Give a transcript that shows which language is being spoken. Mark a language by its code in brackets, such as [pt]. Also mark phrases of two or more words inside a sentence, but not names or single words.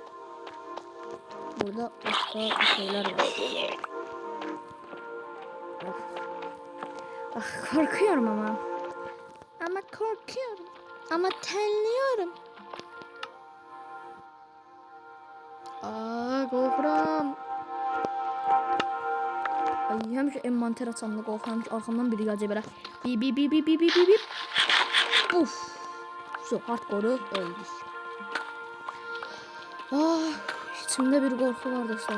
[tr] Burada başka şeyler var. Of. Ah, korkuyorum ama. Ama korkuyorum. Ama terliyorum. Aa, korkuram. [az] Ay, həmişə envanter açanda qorxuram ki, arxamdan biri gələcək belə. Bip bip bip bip bip bip. [tr] Uf. So, hardcore öldük. [az] Ah, içimdə bir qorxu var dostlar.